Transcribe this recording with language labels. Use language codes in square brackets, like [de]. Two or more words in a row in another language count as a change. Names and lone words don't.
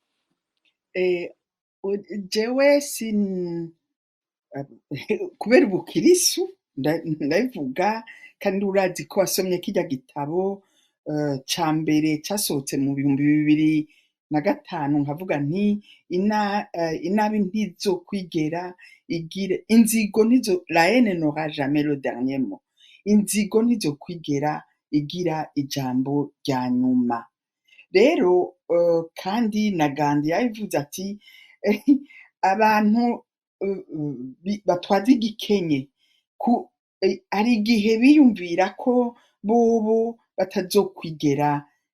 [rn] jewe kubera ubukirisu ndabivuga kandi urazi ko wasomye kijya gitabo ca mbere casohotse mu 2005 nkavuga nti inabi ntizo kwigera igira inzigo nizo [fr] la haine n'aura jamais le dernier mot [rn] inzigo nizo kwigera igira ijambo rya nyuma rero kandi na Gandhi yavuze ati abantu batwaza igikenye hari igihe biyumvira ko bobo batazokwigera